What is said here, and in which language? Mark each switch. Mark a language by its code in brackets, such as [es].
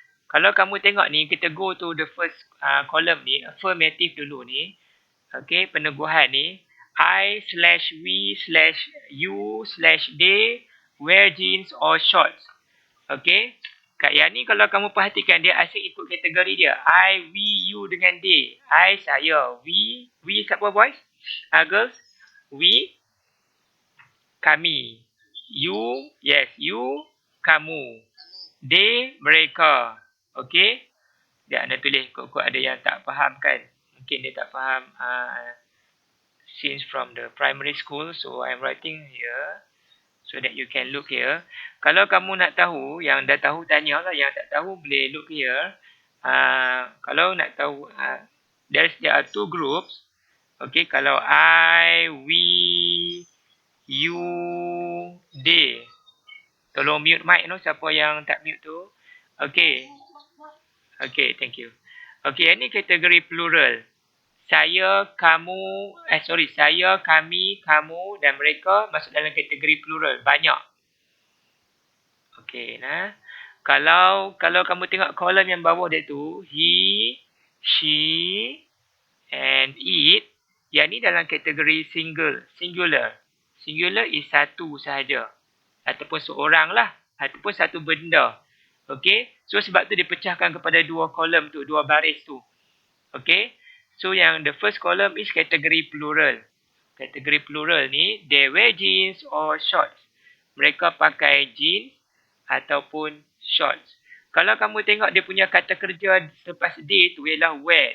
[ms] Kalau kamu tengok ni, kita [en] go to the first column [ms] ni, affirmative dulu ni. [en] Okay, [ms] peneguhan ni. [en] I/we/you/they wear jeans or shorts. Okay. [ms] Kat yang ni kalau kamu perhatikan dia asyik ikut kategori dia. [en] I, we, you dengan they. I, saya. We siapa boys? Girls? We, kami. You, yes, you, kamu. [ms] They, mereka. Okay? Dia nak tulis kok ada yang tak faham kan. Mungkin dia tak faham [en] since from the primary school. So, I'm writing here. So that you can look here. [ms] Kalau kamu nak tahu, yang dah tahu tanya lah. Yang tak tahu boleh [en] look here. [ms] Kalau nak tahu, [en] there are 2 groups. Okay, kalau I, we, you, they. [ms] Tolong mute mic tu, siapa yang tak mute tu. Okay. Okay, thank you. Okay, ini kategori plural. Saya, kamu, saya, kami, kamu dan mereka masuk dalam kategori plural. Banyak. Okey, nah. Kalau kamu tengok kolom yang bawah dia tu, [en] he, she and it, [ms] yang ni dalam kategori singular. Singular is satu sahaja. Ataupun seorang lah. Ataupun satu benda. Okey. So sebab tu dipecahkan kepada 2 kolom tu, 2 baris tu. Okey. So yang [en] the first column is [ms] kategori plural. Kategori plural ni, [en] they wear jeans or shorts. [ms] Mereka pakai jeans ataupun shorts. Kalau kamu tengok dia punya kata kerja selepas they tu ialah wear.